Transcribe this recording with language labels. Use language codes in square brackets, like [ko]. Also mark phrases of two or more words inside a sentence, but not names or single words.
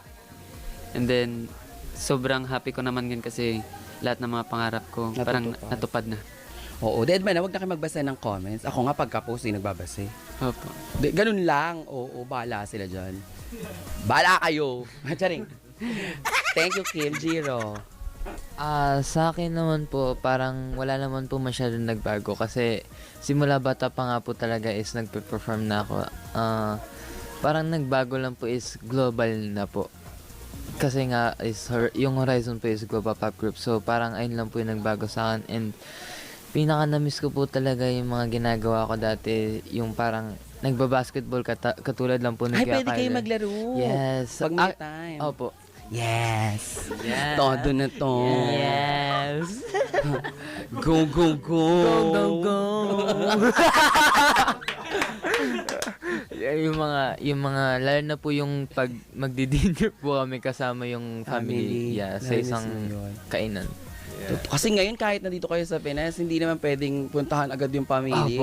[en] And then, [tl] sobrang happy ko naman yun kasi lahat ng mga pangarap ko parang natupad na. Oo, Deadman na, huwag na kayo magbasa ng comments. Ako nga pagka-post, nagbabasa. Opo. Ganun lang. Oo, bahala sila dyan. Bahala kayo. Charing. [en] Thank you, Kim Jiro. [tl] Sa akin naman po, parang wala naman po masyadong nagbago kasi simula bata pa nga po talaga is nagpe-perform na ako. Parang nagbago lang po is global na po. Kasi nga is yung Horizon po is [en] global pop group. [tl] So parang ayun lang po yung nagbago sa akin. And pinaka-namiss ko po talaga yung mga ginagawa ko dati. Yung parang nagbabasketball katulad lang po ng Ay, Kuya pwede kayo Kyler. maglaro. [en] Yes. [tl] Pag may time. Opo. [en] Yes. Yeah. [tl] Todo na to. [en] Yes. Go, go, go. Go, go, go. [tl] yung mga, lalo na po yung pag magdi-dinner po kami kasama yung family. Yeah, sa Namiss isang mo yun. kainan. Kasi ngayon kahit nandito kayo sa Pinas, hindi naman pwedeng puntahan agad yung pamilya,